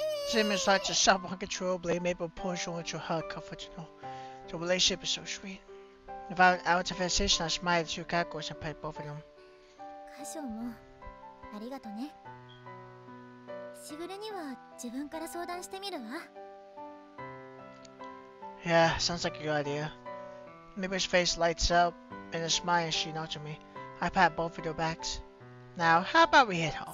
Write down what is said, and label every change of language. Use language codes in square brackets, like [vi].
[en] Cinnamon starts to sob uncontrollably, Mabel pulls her into her comforting her. The relationship is so sweet. Without an hour's conversation, I smiled at the two catgirls and pet both of them. [ja] カショもありがとね。しぐれには自分から相談してみるわ。 [en] Yeah, sounds like a good idea. Mabel's face lights up in a smile as she nods at me. I pat both of their backs. Now, how about we head home?